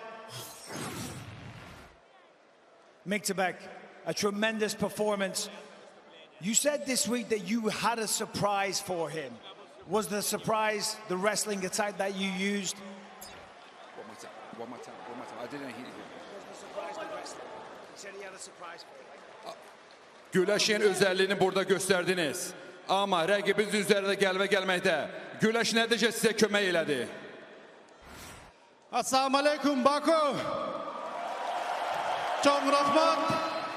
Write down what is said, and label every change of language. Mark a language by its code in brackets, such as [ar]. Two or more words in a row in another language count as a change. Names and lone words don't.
[en] Myktabek, a tremendous performance. You said this week that you had a surprise for him. Was the surprise the wrestling attack that you used? One more time. I didn't hear you. [az] Güləşin özəlliyini burada göstərdiniz. Amma rəqibiniz üzərində gəlməkdə. Güləş nəticə sizə kömək elədi. [ar] السلام عليكم Baku. [az] Çox rəhmət.